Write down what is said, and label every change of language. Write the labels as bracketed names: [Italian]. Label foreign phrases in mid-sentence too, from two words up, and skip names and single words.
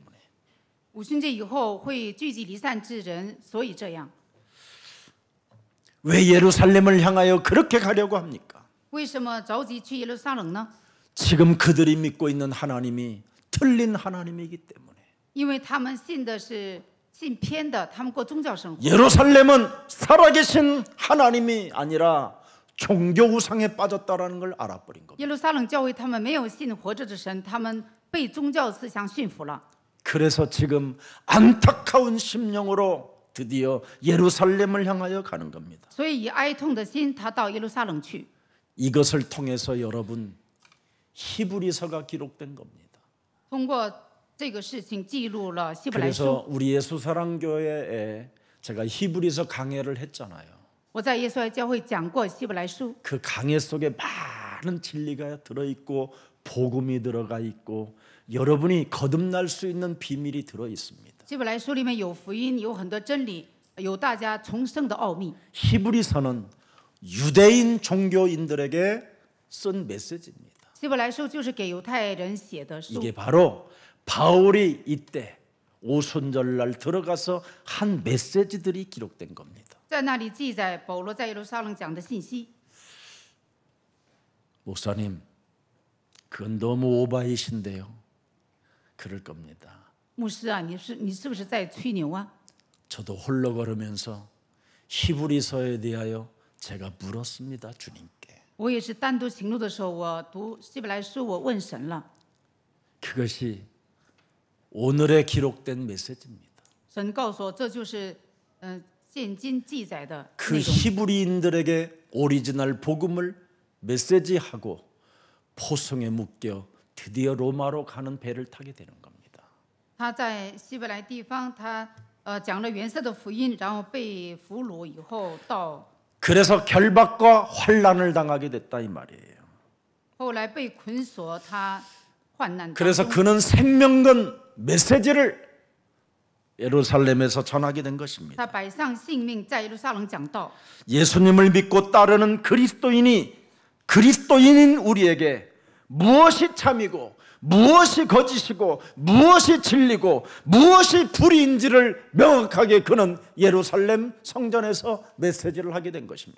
[Chinese] 五旬节以后会聚集离散之人，所以这样。 [Korean] 왜 예루살렘을 향하여 그렇게 가려고 합니까? [Chinese] 为什么着急去耶路撒冷呢？ [Korean] 지금 그들이 믿고 있는 하나님이 틀린 하나님이기 때문에 [Chinese] 因为他们信的是信偏的，他们过宗教生活。 [Korean] 예루살렘은 살아계신 하나님이 아니라 종교 우상에 빠졌다라는 걸 알아버린 겁니다. [Chinese] 耶路撒冷教会他们没有信活着的神，他们被宗教思想驯服了。 [Korean] 그래서 지금 안타까운 심령으로 드디어 예루살렘을 향하여 가는 겁니다. [Chinese] 所以以哀痛的心，他到耶路撒冷去。 [Korean] 이것을 통해서 여러분 히브리서가 기록된 겁니다. [Chinese] 通过这个事情记录了希伯来 [Korean] 그래서 [Chinese] 书。 [Korean] 우리 예수사랑교회에 제가 히브리서 강해를 했잖아요. [Chinese] 我在耶稣爱教会讲过希伯来书， [Korean] 그 강해 속에 많은 진리가 들어있고 복음이 들어가 있고 여러분이 거듭날 수 있는 비밀이 들어 있습니다. [Chinese] 希伯来书里面有福音，有很多真理，有大家重生的奥秘。 [Korean] 히브리서는 유대인 종교인들에게 쓴 메시지입니다. [Chinese] 希伯来书就是给犹太人写的书， [Korean] 이게 바로 바울이 이때 오순절날 들어가서 한 메시지들이 기록된 겁니다. [Chinese] 在那里记载保罗在耶路撒冷讲的信息。 [Korean] 목사님, 그건 너무 오바이신데요. 그럴 겁니다. [Chinese] 牧师啊，你是不是在吹牛啊？ [Korean] 저도 홀로 걸으면서 히브리서에 대하여 제가 물었습니다. 주님께. [Chinese] 我也是单独行路的时候，我读希伯来书，我问神了， [Korean] 그것이 오늘에 기록된 메시지입니다. [Chinese] 神告诉我这就是现今记载的 [Korean] 그 [Chinese] 内容。 [Korean] 히브리인들에게 오리지널 복음을 메시지하고 포성에 묶여 드디어 로마로 가는 배를 타게 되는 겁니다. [Chinese] 他在希伯来地方，他讲了原色的福音，然后被俘虏以后到 [Korean] 그래서 결박과 환란을 당하게 됐다 이 말이에요. [Chinese] 后来被捆锁，他患难当 [Korean] 그래서 [Chinese] 中。 [Korean] 그는 생명건 메시지를 예루살렘에서 전하게 된 것입니다. [Chinese] 他摆上性命，在耶路撒冷讲道。 [Korean] 예수님을 믿고 따르는 그리스도인인 우리에게 무엇이 참이고 무엇이 거짓이고 무엇이 진리고 무엇이 불의인지를 명확하게 그는 예루살렘 성전에서 메시지를 하게 된 것입니다.